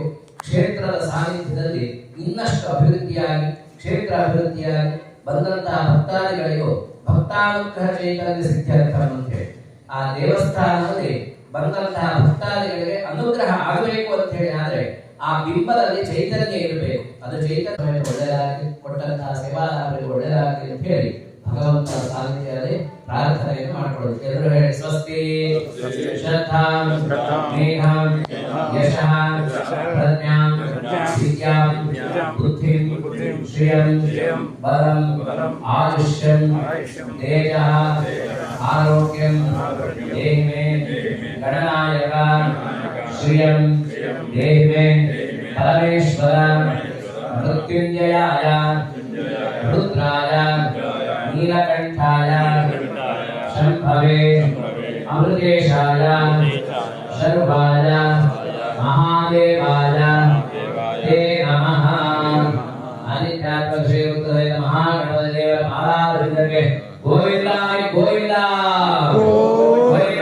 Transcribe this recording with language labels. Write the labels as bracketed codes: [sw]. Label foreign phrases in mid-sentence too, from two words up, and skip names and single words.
[kn] ಕ್ಷೇತ್ರದ ಸಾನ್ನಿಧ್ಯದಲ್ಲಿ ಇನ್ನಷ್ಟು ಅಭಿವೃದ್ಧಿಯಾಗಿ, ಕ್ಷೇತ್ರ ಅಭಿವೃದ್ಧಿಯಾಗಿ ಬಂದಂತಹ ಭಕ್ತಾದಿಗಳಿಗೂ ಭಕ್ತಾನುಗ್ರಹ ಚೈತನ್ಯ ಸಿದ್ಧಾರ್ಥ ಅಂತ ಹೇಳಿ ಆ ದೇವಸ್ಥಾನದಲ್ಲಿ ಬಂದಂತಹ ಭಕ್ತಾದಿಗಳಿಗೆ ಅನುಗ್ರಹ ಆಗಬೇಕು ಅಂತ ಹೇಳಿ ಆದ್ರೆ ಆ ಬಿಂಬದಲ್ಲಿ ಚೈತನ್ಯ ಇರಬೇಕು. ಅದು ಚೈತನ್ಯ ಒಳ್ಳೆಯದಾಗಿ ಕೊಟ್ಟಂತಹ ಸೇವಾದಾರರಿಗೆ ಒಳ್ಳೆಯದಾಗಲಿ ಅಂತ ಹೇಳಿ ಭಗವಂತನ ಸಾನ್ನಿಧ್ಯದಲ್ಲಿ ಪ್ರಾರ್ಥನೆಯನ್ನು ಮಾಡಿಕೊಳ್ಳೋದು. ಎಲ್ಲರೂ ಹೇಳಿ [sa] ಸ್ವಸ್ತಿ ಶ್ರದ್ಧಾಂ ಮೇಧಾಂ ಯಶಃ ಪ್ರಜ್ಞಾಂ ವಿದ್ಯಾಂ ಬುದ್ಧಿಂ ಶ್ರಿಯಂ ಬಲಂ ಆಯುಷ್ಯಂ ತೇಜಃ ಆರೋಗ್ಯಂ ದೇಹಿ ಮೇ ಗಣನಾಯಕ ಶ್ರಿಯಂ ದೇಹಿ ಮೇ ಪರಮೇಶ್ವರ ಮೃತ್ಯುಂಜಯಾಯ ರುದ್ರಾಯ ನೀಲಕಂಠಾಯ ಶಂಭವೇ ಅಮೃತೇಶಾಯ ಶರ್ವಾಯ ಮಹಾದೇವಾಯ ತೇ ನಮಃ. [kn] ಅನಿತ್ಯಾತ್ಮ ಶ್ರೀ ಉತ್ತರೈನ ಮಹಾಗಣಪತಿ ದೇವರ ಪಾದಾರವಿಂದಕ್ಕೆ ಗೋವಿಂದ ಗೋವಿಂದ.